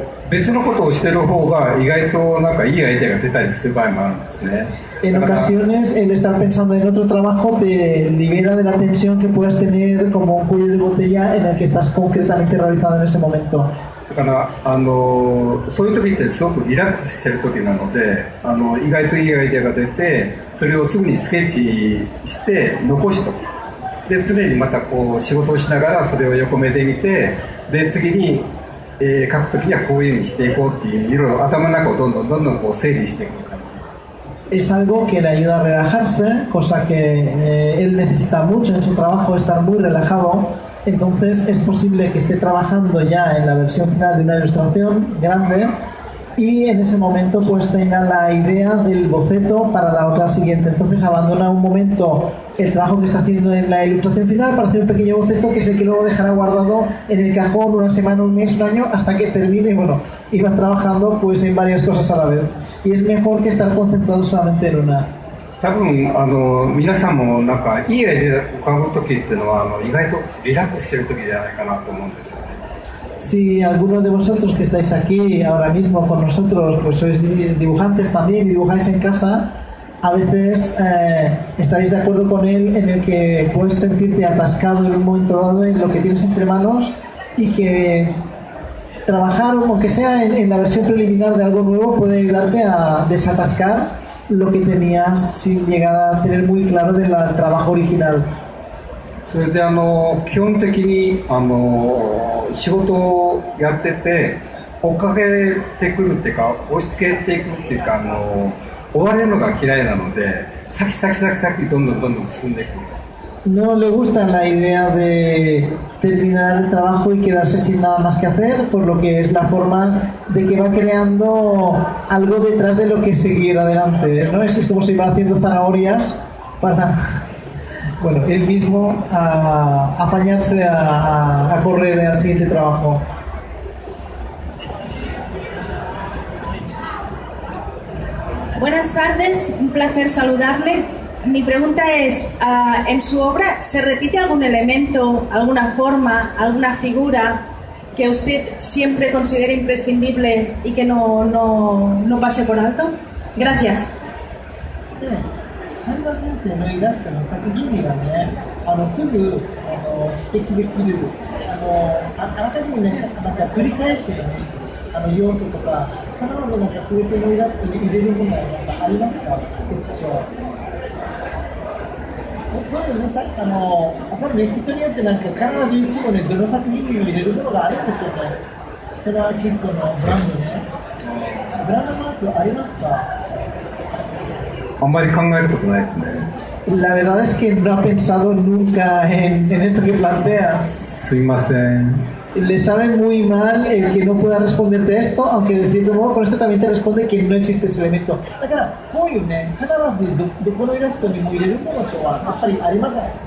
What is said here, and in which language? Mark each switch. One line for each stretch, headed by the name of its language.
Japanese: 別のことをしてる方が意外となんかいいアイデアが出たりする場合もあるんですね。
Spanish: En ocasiones el estar pensando en otro trabajo te libera de la tensión que puedas tener como un cuello de botella en el que estás concretamente realizado en ese momento.
Japanese: だからそういう時ってすごくリラックスしてる時なので、意外といいアイデアが出て、それをすぐにスケッチして残しとく。で常にまたこう仕事をしながらそれを横目で見て、で次に書くときにはこういうふうにしていこうっていう、いろいろ頭の中をどんどんこう整理していく感じ。
Spanish: Es algo que le ayuda a relajarse, cosa que él necesita mucho en su trabajo, estar muy relajado. Entonces es posible que esté trabajando ya en la versión final de una ilustración grande, y en ese momento pues tenga la idea del boceto para la otra siguiente. Entonces abandona un momento el trabajo que está haciendo en la ilustración final para hacer un pequeño boceto, que es el que luego dejará guardado en el cajón una semana, un mes, un año, hasta que termine. Bueno, y va trabajando pues en varias cosas a la vez, y es mejor que estar concentrado solamente en una.
Japanese: 多分皆さんもなんかいいアイデア浮かぶ時っていうのは意外とリラックスしてる時じゃないかなと思うんですよね。
Spanish: Si alguno de vosotros que estáis aquí ahora mismo con nosotros pues sois dibujantes también y dibujáis en casa, a veces estaréis de acuerdo con él en el que puedes sentirte atascado en un momento dado en lo que tienes entre manos, y que trabajar, aunque sea en la versión preliminar de algo nuevo, puede ayudarte a desatascar lo que tenías sin llegar a tener muy claro del trabajo original.
Japanese: それで基本的に仕事をやってて追っかけてくるっていうか押し付けていくっていうか追われるのが嫌いなので先どんどん進んでいく。
Spanish: No le gusta la idea de terminar el trabajo y quedarse sin nada más que hacer, por lo que es la forma de que va creando algo detrás de lo que seguir adelante, ¿no? Es como si va haciendo zanahorias para, bueno, él mismo apañarse a correr al siguiente trabajo. Buenas tardes, un placer saludarle. Mi pregunta es, ¿en su obra se repite algún elemento, alguna forma, alguna figura que usted siempre considere imprescindible y que no pase por alto? Gracias.
Japanese: 半田先生のイラストの作品にはね、すぐ指摘できる、あらかじめね、なんか繰り返しの要素とか、必ずなんか全てのイラストに入れるものはなんかありますか？特徴。多分ね、多分ね、人によってなんか必ずいつもね、どの作品にも入れるものがあるんですよね。それはアーティストのブランドね。ブランドマークありますか？あんまり考えたことないですね。
Spanish: La verdad es que no ha pensado nunca en esto que planteas.
Japanese: すいません。
Spanish: Le sabe muy mal el que no pueda responderte esto, aunque de cierto modo con esto también te responde que no existe ese elemento.
Japanese: だからこういうね、必ずどこのイラストにも入れるものとはやっぱりありません。